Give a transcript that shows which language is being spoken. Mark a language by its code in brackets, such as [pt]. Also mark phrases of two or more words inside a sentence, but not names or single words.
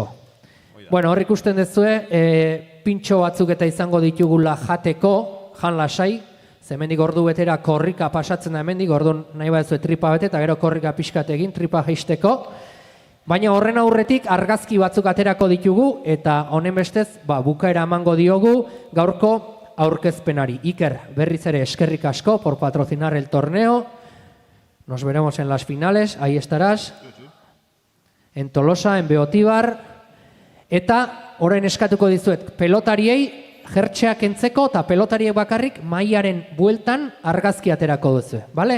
[eu] Bueno, hor ikusten dezue, pintxo batzuk eta izango ditugula jateko, jan lasai, hemendik ordu betera korrika pasatzen da hemendik, orduan nahi badezue tripa bete eta gero korrika pixkat egin, tripa jeisteko. Baina horren aurretik argazki batzuk aterako ditugu eta honen bestez bukaera emango diogu gaurko aurkezpenari. Iker, berriz ere eskerrik asko [es] por patrocinar el torneo. Nos veremos en las finales, ahí estarás. En Tolosa, en Beotibar. [eu] Eta orain eskatuko dizuet pelotariei jertxeak entzeko eta pelotariek bakarrik mailaren bueltan argazki aterako duzu, bale?